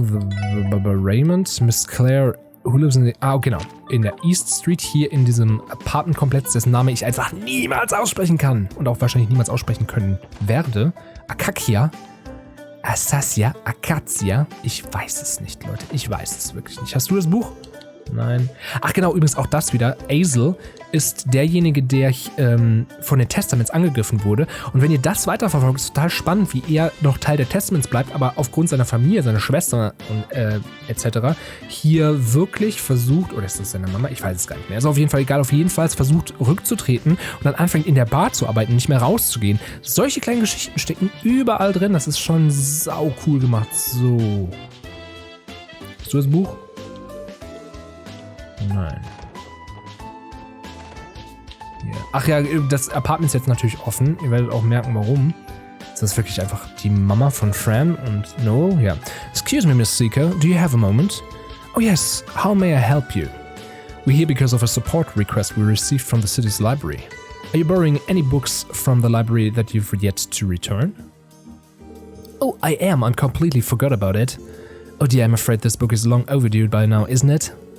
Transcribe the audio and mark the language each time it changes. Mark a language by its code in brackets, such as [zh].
[en] The Raymond, Miss Claire, who lives in the... [de] genau. In der East Street, hier in diesem Apartmentkomplex, dessen Name ich einfach niemals aussprechen kann. Und auch wahrscheinlich niemals aussprechen können werde. Akakia. Asasia. Akacia. Ich weiß es nicht, Leute. Ich weiß es wirklich nicht. Hast du das Buch? Nein. Ach genau, übrigens auch das wieder. Azel ist derjenige, der von den Testaments angegriffen wurde. Und wenn ihr das weiterverfolgt, ist total spannend, wie er noch Teil der Testaments bleibt, aber aufgrund seiner Familie, seiner Schwester und etc. hier wirklich versucht, oder ist das seine Mama? Ich weiß es gar nicht mehr. Ist auf jeden Fall egal, auf jeden Fall versucht rückzutreten und dann anfängt in der Bar zu arbeiten, nicht mehr rauszugehen. Solche kleinen Geschichten stecken überall drin. Das ist schon sau cool gemacht. So. Hast du das Buch? Nein. [en] Yeah. [de] Ach ja, das Apartment ist jetzt natürlich offen. Ihr werdet auch merken, warum. Das ist wirklich einfach die Mama von Fran und Noel. [en] Ja. Excuse me, Miss Seeker. Do you have a moment? Oh yes. How may I help you? We're here because of a support request we received from the city's library. Are you borrowing any books from the library that you've yet to return? Oh, I am. I completely forgot about it. Oh dear, I'm afraid this book is long overdue by now, isn't it?